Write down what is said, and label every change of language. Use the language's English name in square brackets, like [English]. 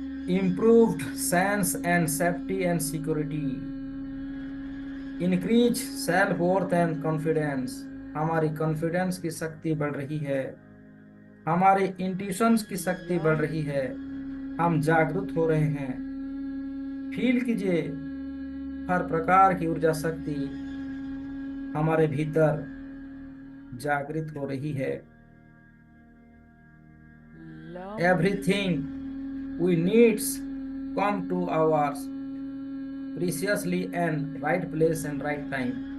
[English] Improved sense and safety and security, increase self worth and confidence। [Hindi] हमारी confidence की शक्ति बढ़ रही है, हमारी इंट्यूशंस की शक्ति बढ़ रही है। हम जागरूक हो रहे हैं। फील कीजिए, हर प्रकार की ऊर्जा शक्ति हमारे भीतर जागृत हो रही है। [English] everything we needs come to ours preciously and right place and right time.